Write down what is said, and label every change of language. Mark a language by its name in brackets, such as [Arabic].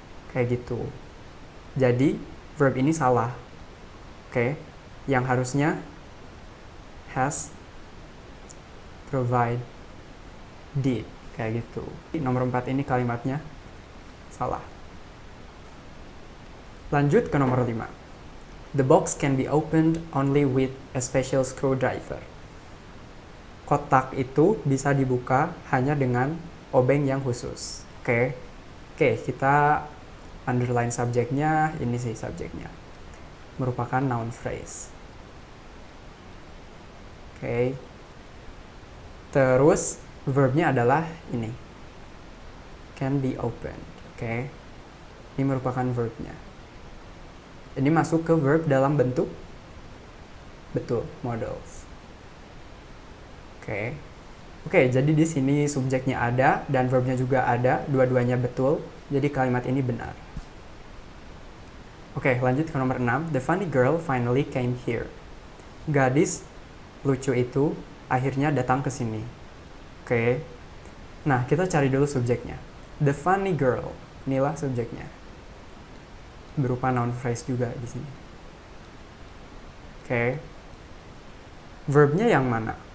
[Indonesian] Kayak gitu. Jadi verb ini salah. Oke. Yang harusnya [English] has provide did, [Indonesian] kayak gitu. Nomor 4 ini kalimatnya salah. Lanjut ke nomor 5. [English] The box can be opened only with a special screwdriver. [Indonesian] Kotak itu bisa dibuka hanya dengan obeng yang khusus. Oke, kita underline subjeknya, ini sih subjeknya. Merupakan noun phrase. Oke. Terus verbnya adalah ini. [English] Can be opened. [Indonesian] Oke. Ini merupakan verbnya. Ini masuk ke verb dalam bentuk betul, modals. Oke, jadi di sini subjeknya ada dan verbnya juga ada, dua-duanya betul. Jadi kalimat ini benar. Oke, lanjut ke nomor 6. [English] The funny girl finally came here. [Indonesian] Gadis lucu itu akhirnya datang ke sini. Oke. Nah, kita cari dulu subjeknya. [English] The funny girl. [Indonesian] Inilah subjeknya. Berupa noun phrase juga di sini. Oke. Verbnya yang mana?